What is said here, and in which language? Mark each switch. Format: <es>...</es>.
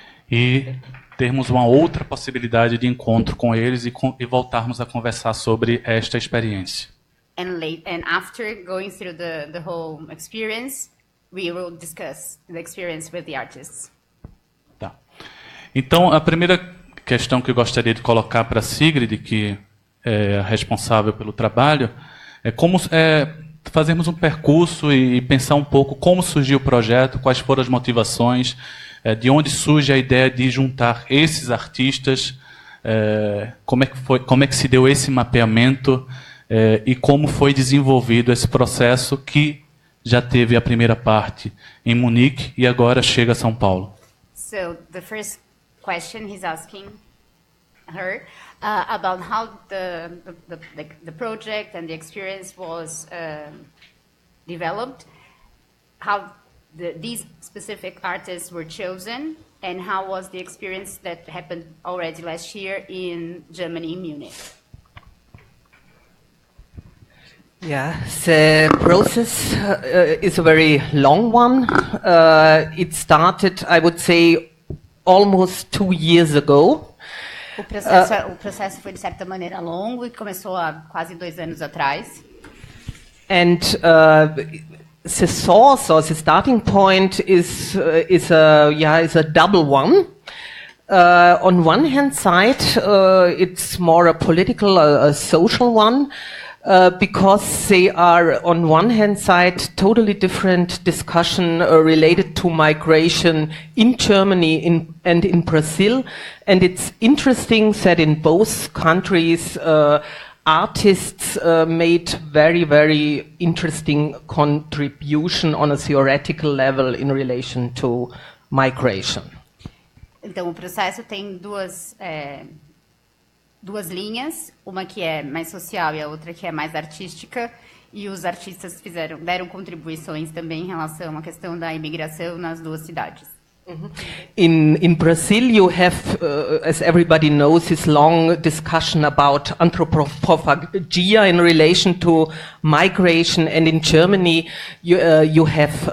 <pt>E termos uma outra possibilidade de encontro com eles e voltarmos a conversar sobre esta experiência.</pt> <en>And after going through the whole experience, we will discuss the experience with the artists.</en> <pt>Tá. Então, a primeira questão que eu gostaria de colocar para a Sigrid, que é a responsável pelo trabalho, é como fazermos um percurso e pensar um pouco como surgiu o projeto, quais foram as motivações, de onde surge a ideia de juntar esses artistas, como é que se deu esse mapeamento e como foi desenvolvido esse processo que já teve a primeira parte em Munique e agora chega a São Paulo.</pt> <en>So the first question he's asking her about how the project and the experience was developed, how these specific artists were chosen, and how was the experience that happened already last year in Germany, in Munich. Yeah, the process is a very long one. It started, I would say, almost 2 years ago.</en> <pt>O processo foi, de certa maneira, longo e começou há quase 2 anos atrás.</pt> <en>And the source or the starting point is a double one. On one hand side, it's more a political, a social one. Because they are, on one hand side, totally different discussion related to migration in Germany and in Brazil. And it's interesting that in both countries, artists made very, very interesting contribution on a theoretical level in relation to migration.</en> <pt>Então, o processo tem duas linhas, uma que é mais social e a outra que é mais artística, e os artistas deram contribuições também em relação à questão da imigração nas duas cidades.</pt> <en>In Brazil, you have, as everybody knows, this long discussion about anthropophagia in relation to migration, and in Germany, you have</en>